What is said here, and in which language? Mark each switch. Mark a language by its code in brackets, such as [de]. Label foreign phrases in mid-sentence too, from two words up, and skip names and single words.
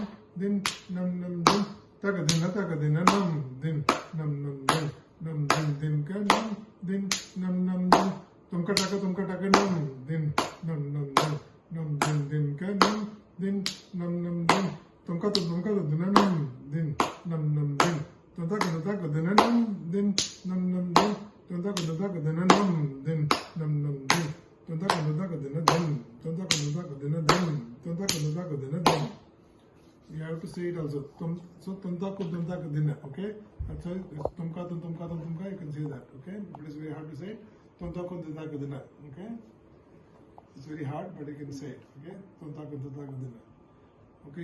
[en] din nam din tagadina nam din nam din ka nam din nam din tumka taka nam din nam din ka nam din nam din tumka dina nam din nam din tumka dina nam din nam din tumka dina nam din nam din tumka dina din. You have to say it also. So tuntaku dina. Okay. That's why tumka. You can say that. Okay. But it's very hard to say. Tuntaku dina. Okay. It's very hard, but you can say it. Okay. Tuntaku dina. Okay.